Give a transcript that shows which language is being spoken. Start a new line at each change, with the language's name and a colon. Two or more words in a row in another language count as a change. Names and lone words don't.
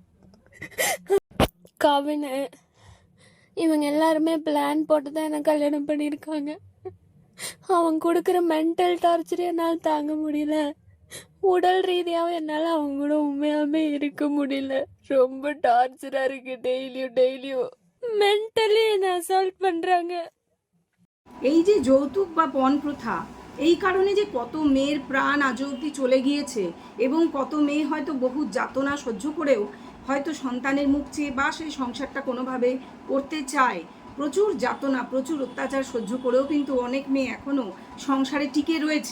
Tamil: கவின் இவங்க எல்லாருமே பிளான் போட்டு தான் என்ன கல்யாணம் பண்ணியிருக்காங்க. அவங்க கொடுக்குற
English: mental torture
Tamil: என்னால் தாங்க முடியல. உடல் ரீதியாகவும் என்னால் அவங்க கூட உண்மையாமே இருக்க முடியல. ரொம்ப டார்ச்சராக இருக்கு. டெய்லியும் মেন্টালি என்ன அசால்ட் பண்ணுறாங்க.
Bangla: এই যে যৌতুক বা পণ প্রথা, এই কারণে যে কত মেয়ের প্রাণ আজ অবধি চলে গিয়েছে এবং কত মেয়ে হয়তো বহু যাতনা সহ্য করেও হয়তো সন্তানের মুখ চেয়ে বা সেই সংসারটা কোনোভাবে করতে চায়। প্রচুর যাতনা, প্রচুর অত্যাচার সহ্য করেও কিন্তু অনেক মেয়ে এখনও সংসারে টিকে রয়েছে।